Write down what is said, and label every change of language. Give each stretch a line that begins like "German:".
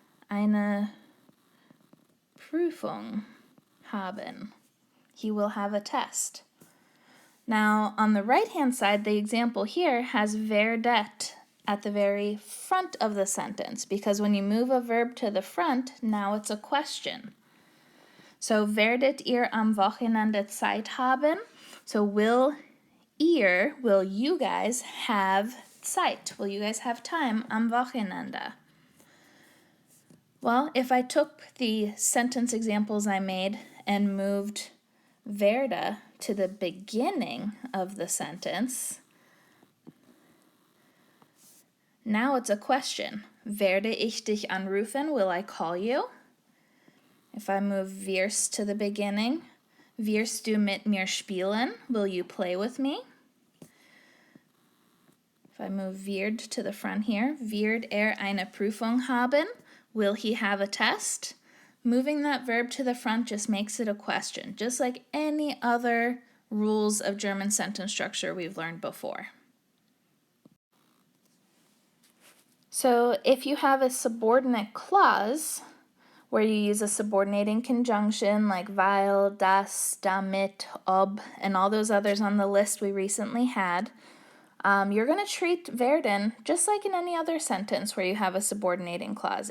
German: Eine Prüfung haben.
English: He will have a test. Now, on the right-hand side, the example here has werdet at the very front of the sentence, because when you move a verb to the front, now it's a question.
German: So, werdet ihr am Wochenende Zeit haben?
English: So, will you guys have Zeit? Will you guys have time
German: am Wochenende?
English: Well, if I took the sentence examples I made and moved werde to the beginning of the sentence, now it's a question.
German: Werde ich dich anrufen?
English: Will I call you? If I move wirst to the beginning,
German: wirst du mit mir spielen?
English: Will you play with me? If I move wird to the front here,
German: wird eine Prüfung haben?
English: Will he have a test? Moving that verb to the front just makes it a question, just like any other rules of German sentence structure we've learned before. So if you have a subordinate clause where you use a subordinating conjunction like weil, das, damit, ob, and all those others on the list we recently had, you're going to treat werden just like in any other sentence where you have a subordinating clause.